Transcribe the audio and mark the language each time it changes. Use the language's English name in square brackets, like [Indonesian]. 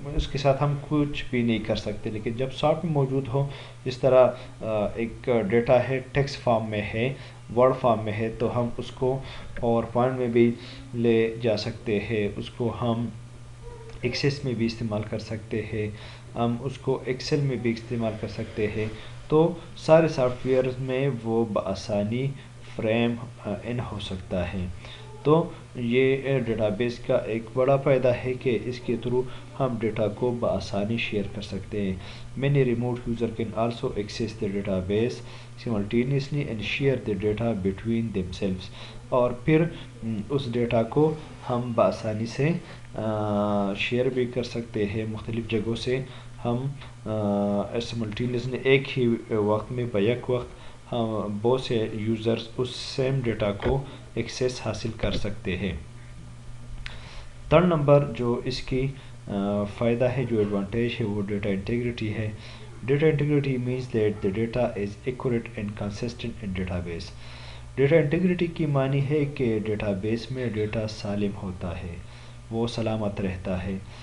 [Urdu] کے ساتھ ہم کچھ بھی نہیں کر سکتے، لیکن جب سافٹ میں موجود ہو، اس طرح ایک ڈیٹا ہے ٹیکسٹ فارم میں ہے، ورڈ فارم میں ہے، تو ہم اس کو پاور پوائنٹ میں بھی لے جا سکتے ہیں، اس کو ہم ایکسس میں بھی استعمال کر سکتے ہیں، ہم اس کو ایکسل میں بھی استعمال کر سکتے ہیں۔ تو سارے سافٹ ویئر میں وہ بآسانی فریم ان ہو سکتا ہے۔ تو یہ ڈیٹا بیس کا ایک بڑا فائدہ ہے کہ اس کے تھرو ہم ڈیٹا کو بآسانی شیئر کر سکتے ہیں. [English] Many remote user can also access the database simultaneously and share the data between themselves. [Urdu] اور پھر اس ڈیٹا کو ہم بآسانی سے شیئر بھی کر سکتے ہیں. مختلف جگہوں سے ہم سیملٹینیسلی ایک ہی وقت میں بیک وقت ہم بہت سے یوزرز اس سیم ڈیٹا کو ایکسیس حاصل کر سکتے ہیں. تھرڈ نمبر جو اس کی فائدہ ہے، جو ایڈوانٹیج ہے، وہ ڈیٹا انٹیگریٹی ہے. Data integrity means that [English] the data is accurate and consistent in database. [Urdu] Data integrity کی معنی ہے کہ ڈیٹا بیس میں ڈیٹا سالم ہوتا ہے، وہ سلامت رہتا ہے.